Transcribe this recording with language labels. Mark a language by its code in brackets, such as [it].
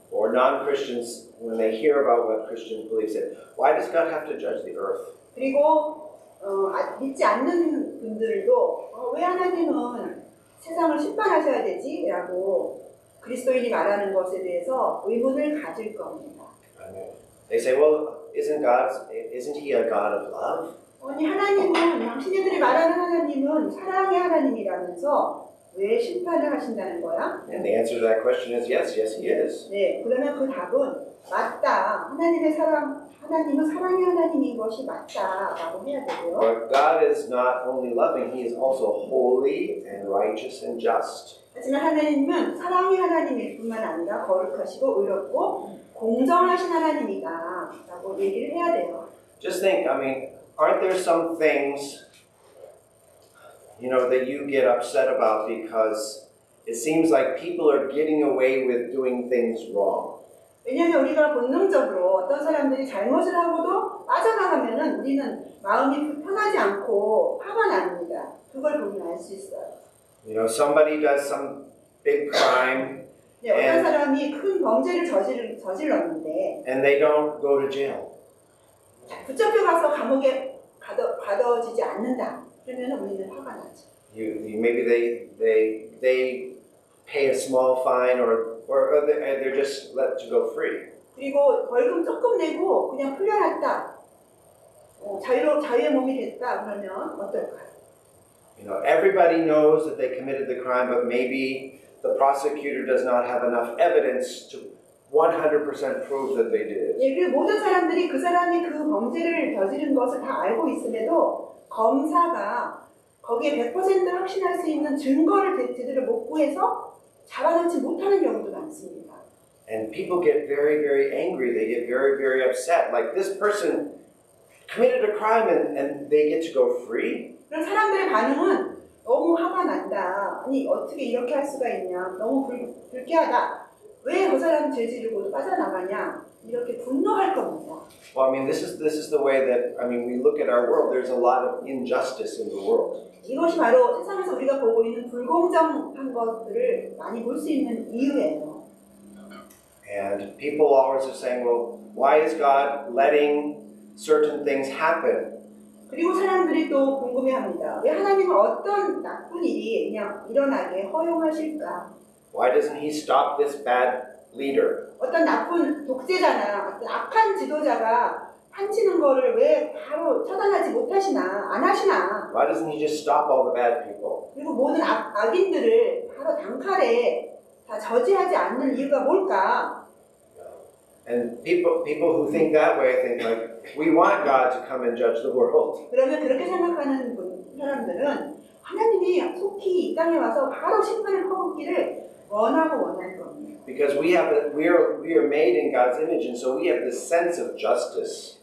[en] Or non-Christians, when they hear about what Christians believe, say, why does God have to judge the earth? [ko] 그리고 믿지 않는 분들도 왜 하나님은 세상을 심판하셔야 되지? 라고 그리스도인이 말하는 것에 대해서 의문을 가질 겁니다. [en] They say, well, isn't he a God of love? [ko] 아니 하나님은 당신네들이 말하는 하나님은 사랑의 하나님이라면서 왜 심판을 하신다는 거야? [en] And the answer to that question is yes, he is. [ko] 네, 그러면 그 답은 맞다. 하나님은 사랑의 하나님인 것이 맞다라고 해야 되고요. [en] But God is not only loving, he is also holy and righteous and just. [ko] 하지만 하나님은 사랑의 하나님일 뿐만 아니라 거룩하시고 의롭고 공정하신 하나님이다라고 얘기를 해야 돼요. [en] Just think, I mean, aren't there some things, that you get upset about because it seems like people are getting away with doing things wrong? [ko] 왜냐하면 우리가 본능적으로 어떤 사람들이 잘못을 하고도 빠져나가면은 우리는 마음이 편하지 않고 화가 납니다. 그걸 보면 알 수 있어요. [en] Somebody does some big crime [ko] 네, 어떤 사람이 큰 범죄를 저질렀는데 [en] and they don't go to jail. [ko] 붙잡혀 가서 감옥에 가둬지지 않는다. 그러면 우리는 화가 나죠. [en] Maybe they pay a small fine or they're just let to go free. [ko] 그리고 벌금 조금 내고 그냥 풀려났다. 자유의 몸이 됐다. 그러면 어떨까요? [en] Everybody knows that they committed the crime, but maybe the prosecutor does not have enough evidence to 100% prove that they did it. [ko] 예, 그리고 모든 사람들이 그 사람이 그 범죄를 저지른 것을 다 알고 있음에도 검사가 거기에 100% 확신할 수 있는 증거를 제대로 못 구해서 잡아놓지 못하는 경우도 많습니다. [en] And people get very, very angry. They get very, very upset. Like this person committed a crime and they get to go free? [ko] 그런 사람들의 반응은 너무 화가 난다. 아니 어떻게 이렇게 할 수가 있냐. 너무 불쾌하다. 왜 그 사람 죄 지르고도 빠져나가냐. 이렇게 분노할 겁니다. [en] Well, I mean, this is the way that, we look at our world. There's a lot of injustice in the world. [ko] 이것이 바로 세상에서 우리가 보고 있는 불공정한 것들을 많이 볼 수 있는 이유예요. [en] And people always are saying, well, why is God letting certain things happen? [ko] 그리고 사람들이 또 궁금해합니다. 왜 하나님은 어떤 나쁜 일이 그냥 일어나게 허용하실까? [en] Why doesn't he stop this bad leader? [ko] 어떤 나쁜 독재자나 어떤 악한 지도자가 판치는 거를 왜 바로 처단하지 못하시나 안 하시나? [en] Why doesn't he just stop all the bad people? [ko] 그리고 모든 악인들을 바로 단칼에 다 저지하지 않는 이유가 뭘까? [en] And people who think that way think like, we want God to come and judge the world. [ko] 그러면 그렇게 생각하는 사람들은 하나님이 속히 이 땅에 와서 바로 심판을 퍼붓기를 원하는 겁니다. [en] Because we are made in God's image, and so we have this sense of justice.